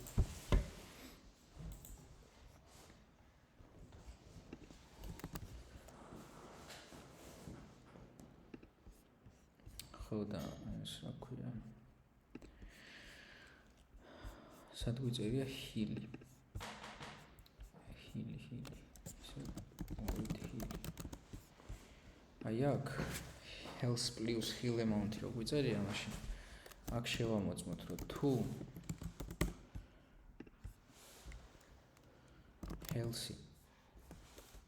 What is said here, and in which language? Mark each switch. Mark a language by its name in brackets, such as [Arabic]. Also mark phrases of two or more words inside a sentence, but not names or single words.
[Georgian] ხო და ეს რა ქვია? სად გვიწერია ჰილი. ჰილი. აი აქ [English] health plus heal amount [Georgian] რო გვიწერია მაშინ აქ შევამოწმოთ რომ თუ health